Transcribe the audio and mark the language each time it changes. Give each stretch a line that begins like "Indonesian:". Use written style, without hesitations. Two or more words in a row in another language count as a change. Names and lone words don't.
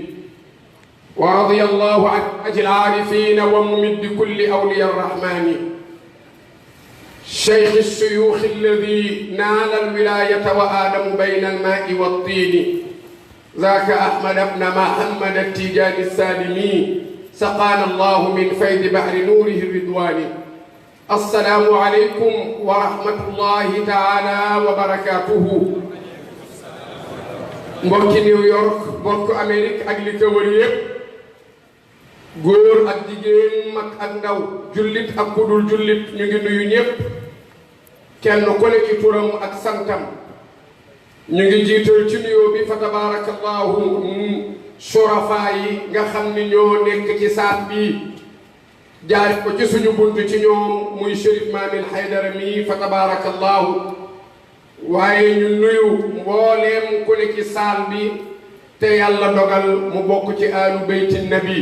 Arabic: ورضي الله عن تاج العارفين وممد كل أولياء الرحمن شيخ الشيوخ الذي نال الولاية وآدم بين الماء والطين ذاك أحمد بن محمد التيجاني السالمي سقانا الله من فيض بحر نوره الرضواني. السلام عليكم ورحمة الله تعالى وبركاته.
Wolof: mbokki New York mbokki Amérique ak li ko wër yépp góor ak jigéen mag ak ndaw jullit ak kudul jullit ñu ngi nuyu ñépp kenn ku ne ci turam ak santam. ñu ngi jiital ci nuyoo bi fa tabarakallahu surafa yi nga xam ni ñoo nekk ci saat bi jaari ko ci suñu bunt ci ñoom muy Chérif Mamine Haydara mi fa tabarakallahu waaye ñu nuyu mbooleem ku ne ci saal bi te yàlla dogal mu bokk ci
Arabic: آل بيت النبي.